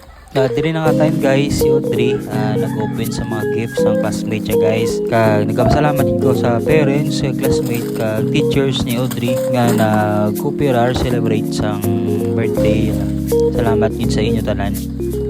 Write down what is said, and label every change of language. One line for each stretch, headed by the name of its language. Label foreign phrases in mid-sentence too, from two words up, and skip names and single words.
Hiligaynon: Diri na nga time guys, si Audrey nag-open sa mga gifts ang classmate niya guys. Kag nagpasalamat ko sa parents, sa classmate, kag teachers ni Audrey nga nag-cooperar celebrate sang birthday. Salamat din sa inyo tanan.